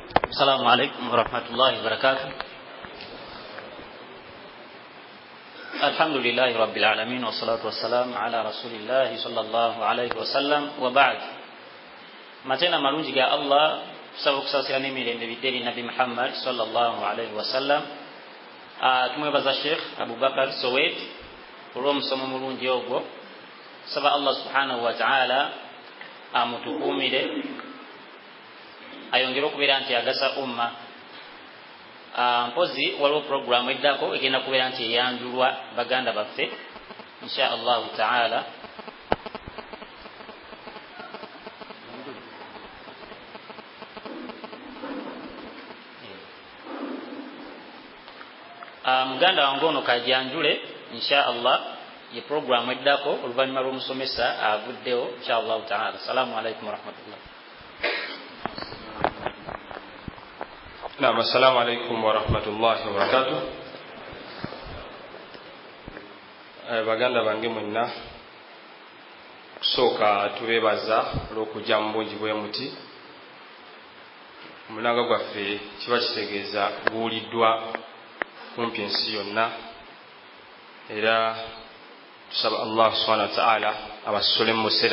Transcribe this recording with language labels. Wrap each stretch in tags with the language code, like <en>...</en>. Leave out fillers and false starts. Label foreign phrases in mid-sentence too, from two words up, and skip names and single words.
<ar>السلام عليكم ورحمة الله وبركاته. الحمد لله رب العالمين والصلاة والسلام على رسول الله صلى الله عليه وسلم وبعد.</ar> <lg>matena marungi ga Allah tusaba okusasira n'emirembe bidde Nabi Muhammad</lg> <ar>صلى الله عليه وسلم.</ar> <lg>Tumwebaza Sheikh Abubakar Sowet olw'omusomo mulungi ogwo. Saba</lg> <ar>الله سبحانه وتعالى</ar> <lg>amutukumire ayongera okubeera nti agasa umma. Mpozi waliwo program eddako egenda kubeera nti eyanjulwa baganda baffe</lg> <ar>إن شاء الله تعالى.</ar> <lg>Muganda wange ono kajanjule</lg> <ar>إن شاء الله</ar> <lg>ye program eddako oluvannyuma lw'omusomesa avuddewo</lg> <ar>إن شاء الله تعالى. السلام عليكم ورحمة الله. نعم، السلام عليكم ورحمة الله وبركاته.</ar> <lg>Baganda bange mwenna kusooka tubeebaza olw'okujja mu bungi bwe muti. Omulanga gwaffe kiba kitegeeza guwuliddwa kumpi ensi yonna, era tusaba</lg> <ar>الله سبحانه وتعالى</ar> <lg>abasole mu musera.</lg>